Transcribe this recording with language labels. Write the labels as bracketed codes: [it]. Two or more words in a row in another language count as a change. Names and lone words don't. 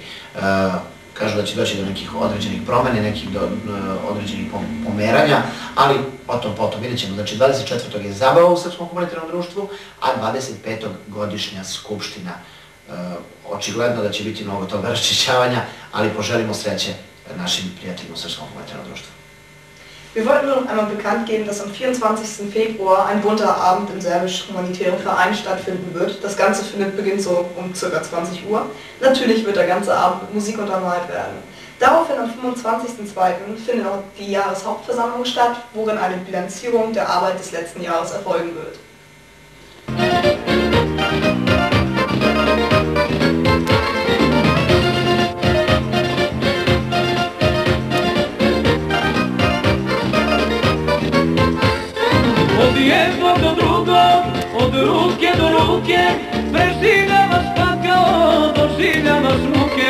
[sr] Kažu da će doći do nekih određenih promene, nekih određenih pomeranja, ali potom vidjet ćemo. Znači 24. je zabava u Srpskom humanitarnom društvu, a 25. godišnja skupština. Očigledno da će biti mnogo toga raščišćavanja, ali poželimo sreće našim prijateljima u Srpskom humanitarnom društvu. [de] Wir wollten nur noch einmal bekannt geben, dass am 24. Februar ein bunter Abend im Serbisch-Humanitären Verein stattfinden wird. Das Ganze beginnt so um ca. 20 Uhr. Natürlich wird der ganze Abend mit Musik untermalt werden. Daraufhin am 25.02. findet auch die Jahreshauptversammlung statt, worin eine Bilanzierung der Arbeit des letzten Jahres erfolgen wird. [sr] Od jednog do drugog, od ruke do ruke, preživljavaš pakao, doživljavaš muke.